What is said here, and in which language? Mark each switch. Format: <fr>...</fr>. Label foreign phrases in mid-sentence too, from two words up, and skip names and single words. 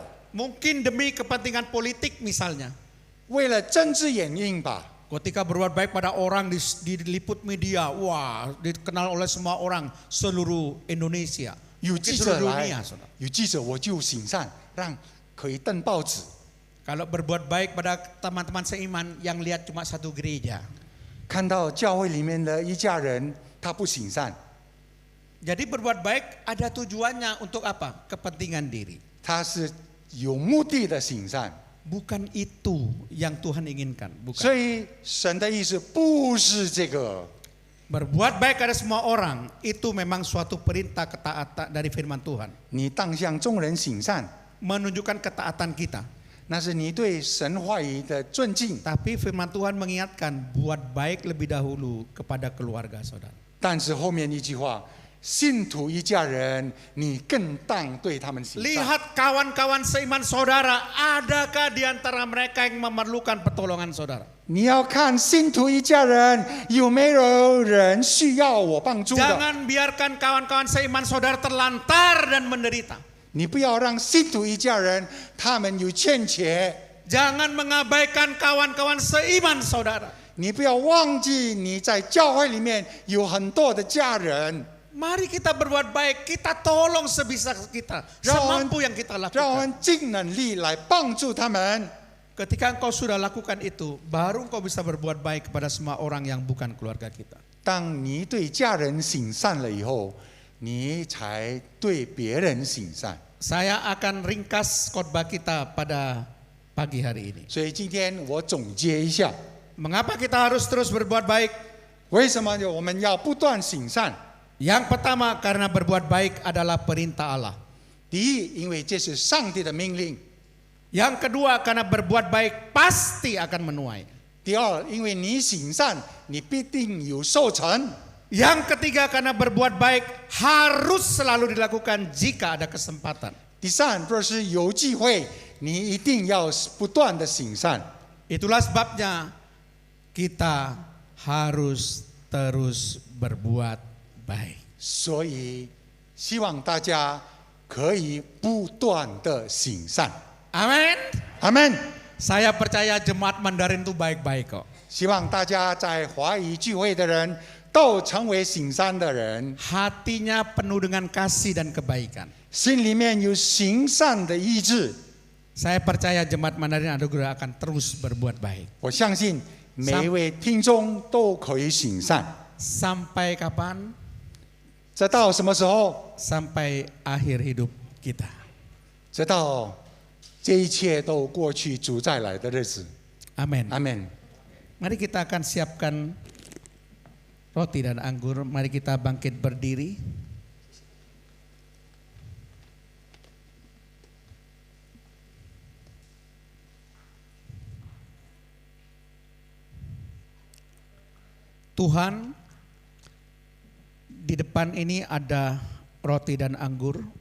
<id>Mungkin demi kepentingan politik misalnya.</id> <zh>为了政治原因吧。</zh> <id>Ketika berbuat baik pada orang diliput media, wah, dikenal oleh semua orang seluruh Indonesia.</id> <zh>有</zh> <id>Mungkin</id> <zh>记者</zh> <id>seluruh</id> <zh>来</zh> <id>dunia, saudara.</id> <zh>有记者我就行善，让可以登报纸。</zh> <id>Kalau berbuat baik pada teman-teman seiman yang lihat cuma satu gereja.</id> <zh>看到教会里面的一家人他不行善，</zh> <id>Jadi berbuat baik ada tujuannya untuk apa? Kepentingan diri.</id> <zh>他是有目的的行善。</zh> <id>Bukan itu yang Tuhan inginkan,</id> <zh>所</zh> <id>bukan.</id> <zh>以神的意思不是这个。</zh> <id>Berbuat baik pada semua orang itu memang suatu perintah ketaatan dari firman Tuhan,</id> <zh>你当向众人行善，</zh> <id>menunjukkan ketaatan kita.</id> <zh>那是你对神话语的尊敬。</zh> <id>Tapi firman Tuhan mengingatkan buat baik lebih dahulu kepada keluarga saudara.</id> <zh>但是后面一句话，信徒一家人，你更当对他们行善。</zh> <id>Lihat kawan-kawan seiman saudara, adakah di antara mereka yang memerlukan pertolongan saudara?</id> <zh>你要看信徒一家人有没有人需要我帮助的，</zh> <id>Jangan biarkan kawan-kawan seiman saudara terlantar dan menderita.</id> <zh>你不要让信徒一家人他们有欠缺，</zh> <id>Jangan mengabaikan kawan-kawan seiman saudara.</id> <zh>你不要忘记你在教会里面有很多的家人，</zh> <id>Mari kita berbuat baik, kita tolong sebisa kita, semampu yang kita</id> <zh>让我</zh> <id>lakukan.</id> <zh>们尽能力来帮助他们。</zh> <id>Ketika engkau sudah lakukan itu, baru engkau bisa berbuat baik kepada semua orang yang bukan keluarga kita.</id> <zh>当你对家人行善了以后，你才对别人行善。</zh> <id>Saya akan ringkas khotbah kita pada pagi hari ini.</id> <zh>所以今天我总结一下，</zh> <id>Mengapa kita harus terus berbuat baik?</id> <zh>为什么我们要不断行善？</zh> <id>Yang pertama, karena berbuat baik adalah perintah Allah.</id> <zh>第一，因为这是上帝的命令；</zh> <id>Yang kedua, karena berbuat baik pasti akan menuai.</id> <zh>第二，因为你行善，你必定有收成；</zh> <id>Yang ketiga, karena berbuat baik harus selalu dilakukan jika ada kesempatan.</id> <zh>第三，若是有机会，你一定要不断的行善。</zh> <id>Itulah sebabnya kita harus terus berbuat baik.</id> <zh>所以，希望大家可以不断的行善。</zh> <id>Amin.</id> <zh>阿门。</zh> <id>Saya percaya jemaat Mandarin itu baik-baik kok.</id> <zh>希望大家在华语聚会的人都成为行善的人，</zh> <id>Hatinya penuh dengan kasih dan kebaikan.</id> <zh>心里面有行善的意志。</zh> <id>Saya percaya jemaat Mandarin Anugerah akan terus berbuat baik.</id> <zh>我相信每一位听众都可以行善。</zh> <id>Sampai kapan?</id> <zh>直到什么时候？</zh> <id>Sampai akhir hidup kita.</id> <zh>直到这一切都过去，主再来的日子。</zh> <id>Amin.</id> <zh>阿门。</zh> <id>Mari kita akan siapkan roti dan anggur. Mari kita bangkit berdiri. Tuhan, di depan ini ada roti dan anggur.</id>